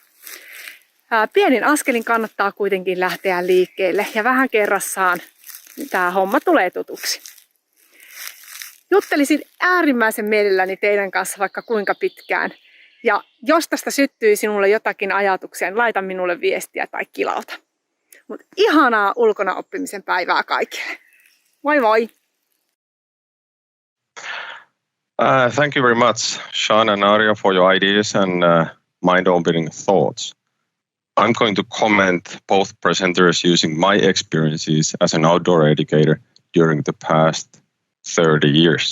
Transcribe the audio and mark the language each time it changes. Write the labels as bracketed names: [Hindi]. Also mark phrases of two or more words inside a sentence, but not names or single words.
[Finnish] Pienin askelin kannattaa kuitenkin lähteä liikkeelle ja vähän kerrassaan tämä homma tulee tutuksi. Juttelisin äärimmäisen mielelläni teidän kanssa vaikka kuinka pitkään. Ja jos tästä syttyy sinulle jotakin ajatuksia, niin laita minulle viestiä tai kilauta. Mutta ihanaa ulkona oppimisen päivää kaikille. Moi moi! [English] Thank you very much, Sean and Arja, for your ideas and mind-opening thoughts. I'm going to comment both presenters using my experiences as an outdoor educator during the past 30 years.